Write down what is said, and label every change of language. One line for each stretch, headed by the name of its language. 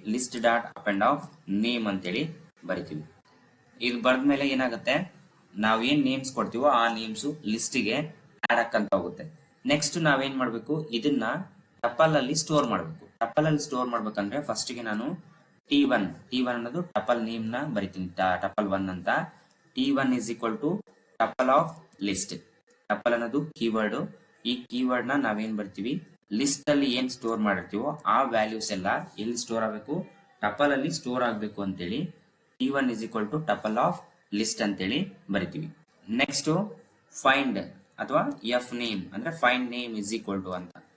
English: list dot append of name
Kannada: ಅಂತೇಳಿ ಬರಿತೀವಿ. ಇದು ಬರ್ದ್ಮೇಲೆ ಏನಾಗುತ್ತೆ ನಾವ್ ಏನ್ ನೇಮ್ಸ್ ಕೊಡ್ತೀವೋ ಆ ನೇಮ್ಸ್ ಲಿಸ್ಟ್ ಗೆ ಆಡ್ ಹಾಕಂತ ಹೋಗುತ್ತೆ. ನೆಕ್ಸ್ಟ್ ನಾವೇನ್ ಮಾಡ್ಬೇಕು ಇದನ್ನ ಟಪಲ್ ಅಲ್ಲಿ ಸ್ಟೋರ್ ಮಾಡ್ಬೇಕು. ಟಪಲ್ ಅಲ್ಲಿ ಸ್ಟೋರ್ ಮಾಡ್ಬೇಕಂದ್ರೆ ಫಸ್ಟ್ ಗೆ ನಾನು T1 ಅನ್ನೋದು ಟಪಲ್ ನೇಮ್ ನ ಬರಿತೀನಿ. ಟಪಲ್ 1 ಅಂತ.
English: T1 is equal to tuple of list.
Kannada: Tuple ಅನ್ನೋದು ಕೀವರ್ಡ್. ಈ ಕೀವರ್ಡ್ ನ ನಾವೇನ್ ಬರ್ತೀವಿ ಲಿಸ್ಟ್ ಅಲ್ಲಿ ಏನ್ ಸ್ಟೋರ್ ಮಾಡಿರ್ತೀವೋ ಆ ವ್ಯಾಲ್ಯೂಸ್ ಎಲ್ಲ ಎಲ್ಲಿ ಸ್ಟೋರ್ ಆಗಬೇಕು ಟಪಲ್ ಅಲ್ಲಿ ಸ್ಟೋರ್ ಆಗಬೇಕು ಅಂತೇಳಿ
English: T1 is equal to tuple of list
Kannada: ಅಂತೇಳಿ ಬರಿತೀವಿ. ನೆಕ್ಸ್ಟ್ ಫೈಂಡ್ ಅಥವಾ ಎಫ್ ನೇಮ್ ಅಂದ್ರೆ
English: find name is equal to
Kannada: ಅಂತ.